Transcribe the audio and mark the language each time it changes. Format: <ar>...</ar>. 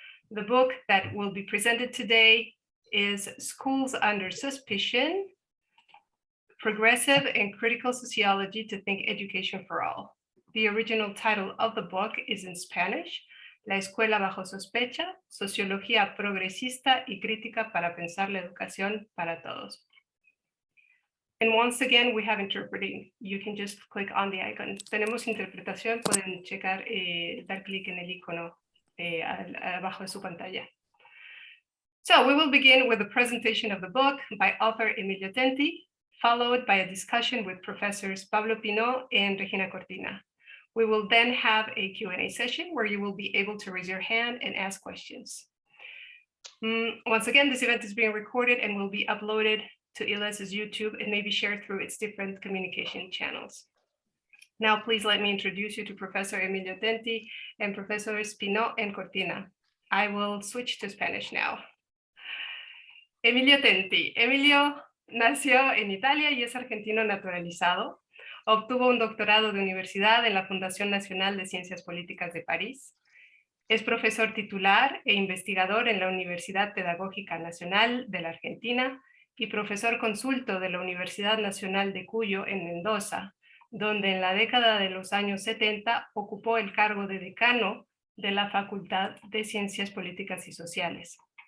<en>The book that will be presented today is Schools Under Suspicion, Progressive and Critical Sociology to Think Education for All. The original title of the book is in Spanish, La Escuela Bajo Sospecha, Sociología Progresista y Crítica para Pensar la Educación para Todos. And once again, we have interpreting. You can just click on the icon.</en> <es>Tenemos interpretación, pueden checar, dar clic en el icono abajo de su pantalla.</es> <en>So we will begin with a presentation of the book by author Emilio Tenti, followed by a discussion with professors Pablo Pineau and Regina Cortina. We will then have a Q&A session where you will be able to raise your hand and ask questions. Once again, this event is being recorded and will be uploaded to ILAS's YouTube and may be shared through its different communication channels. Now, please let me introduce you to Professor Emilio Tenti and Professors Pineau and Cortina. I will switch to Spanish now. Emilio Tenti.</en> <es>Emilio nació en Italia y es argentino naturalizado. Obtuvo un doctorado de universidad en la Fundación Nacional de Ciencias Políticas de París. Es profesor titular e investigador en la Universidad Pedagógica Nacional de la Argentina y profesor consulto de la Universidad Nacional de Cuyo en Mendoza, donde en la década de los años 70 ocupó el cargo de decano de la Facultad de Ciencias Políticas y Sociales.</es>